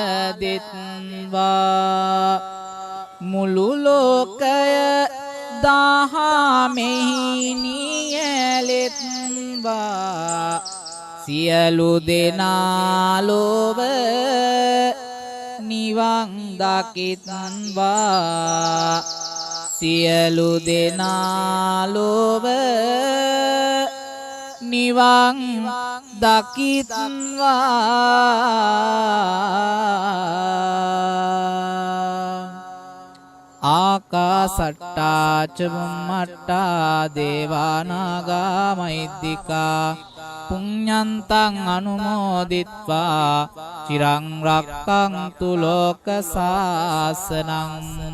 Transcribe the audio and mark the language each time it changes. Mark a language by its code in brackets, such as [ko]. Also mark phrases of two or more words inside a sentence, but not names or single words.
[si] දෙත්වා මුළු ලෝකය දහමෙහි නියැලෙත්වා සියලු දෙනා ලොව නිවන් දකිත්වා සියලු දෙනා ලොව නිවන් දකිත්වා [pi] ආකාසට්ටා ච බුම්මට්ටා දේවානාගා මහිද්దికා පුඤ්ඤන්තං අනුමෝදිත්වා චිරං රක්ඛන්තු ලෝක සාසනං